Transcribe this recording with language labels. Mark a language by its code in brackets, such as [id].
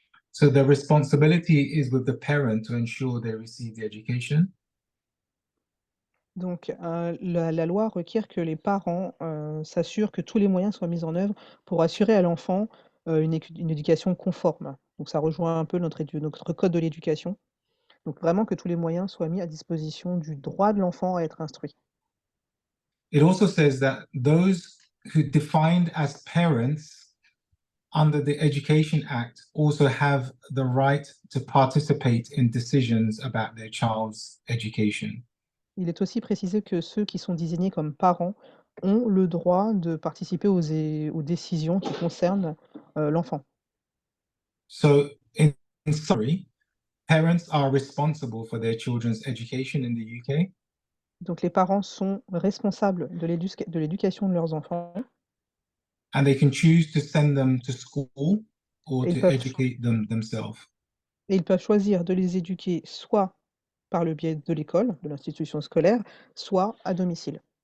[en] So the responsibility is with the parent to ensure they receive the education. [fr] Donc, la loi requiert que les parents s'assurent que tous les moyens soient mis en œuvre pour assurer à l'enfant une éducation conforme. Donc, ça rejoint un peu notre code de l'éducation. Donc, vraiment que tous les moyens soient mis à disposition du droit de l'enfant à être instruit. [en] It also says that those who defined as parents under the Education Act also have the right to participate in decisions about their child's education. [fr] Il est aussi précisé que ceux qui sont désignés comme parents ont le droit de participer aux décisions qui concernent l'enfant. [en] So, in summary, parents are responsible for their children's education in the UK. [fr] Donc, les parents sont responsables de l'éducation de leurs enfants. [en] And they can choose to send them to school or [fr] Et [en] to educate them themselves. [fr] Et ils peuvent choisir de les éduquer soit par le biais de l'école, de l'institution scolaire, soit à domicile.